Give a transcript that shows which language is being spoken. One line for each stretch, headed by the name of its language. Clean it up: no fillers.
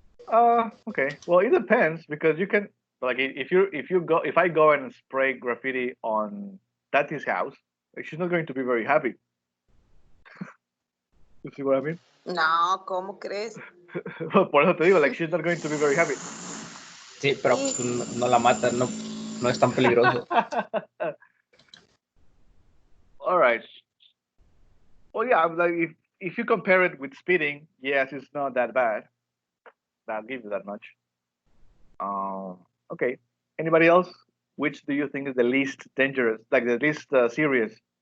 English: Okay. Well, it depends because you can like if I go and spray graffiti on Tati's house, like, she's not going to be very happy. You see what I mean?
Spanish: No, ¿cómo crees? Por eso te digo,
English: like she's not going to be very happy.
Spanish: Sí, pero pues, no la mata, no es tan peligroso.
English: All right. Well, yeah, like if you compare it with speeding, yes, it's not that bad. I'll give you that much. Okay. Anybody else? Which do you think is the least dangerous, like the least serious?